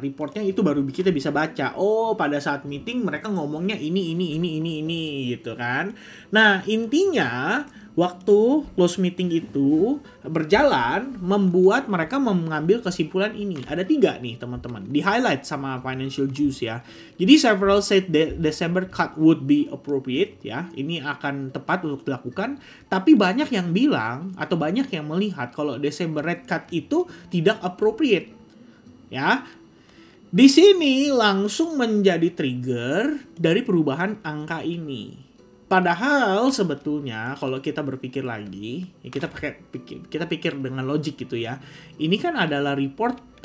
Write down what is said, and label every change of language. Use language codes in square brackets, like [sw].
[id] Reportnya itu baru kita bisa baca. Oh, pada saat meeting mereka ngomongnya ini gitu kan. Nah, intinya waktu close meeting itu berjalan membuat mereka mengambil kesimpulan ini. Ada 3 nih teman-teman. Di highlight sama Financial Juice ya. [en] Jadi several said December cut would be appropriate ya. [id] Ini akan tepat untuk dilakukan. Tapi banyak yang bilang atau banyak yang melihat kalau [en] December rate cut [id] itu tidak appropriate. Ya. Di sini langsung menjadi trigger dari perubahan angka ini. Padahal sebetulnya kalau kita berpikir lagi, ya kita pikir dengan logik gitu ya. Ini kan adalah report